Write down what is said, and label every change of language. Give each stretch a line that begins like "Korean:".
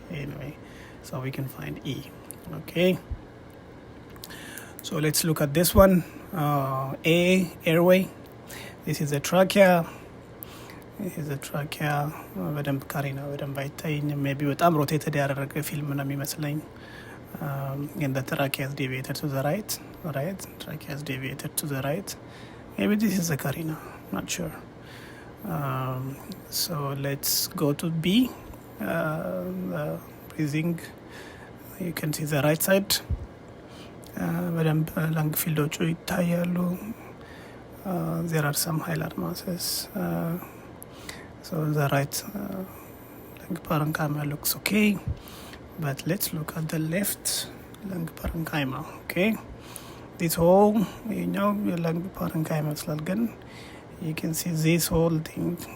English: Anyway, so we can find E. Okay. So let's look at this one. A, airway. This is the trachea. This is the trachea.
Amharic: በደንብ ካሪና በደንብ አይታየኝም. maybe በጣም ሮቴትድ ያደረገ ፊልም ነው የሚመስለኝ.
English: And the trachea is deviated to the right. Trachea is deviated to the right. Maybe this is the carina. Not sure. So let's go to B. The breathing. You can see the right side.
Amharic: በደንብ lung fieldoቹ ይታያሉ.
English: There are some hilar masses. So the right lung parenchyma looks okay, but let's look at the left lung parenchyma. Okay, this whole lung parenchyma ይመስላል ግን you can see this whole thing.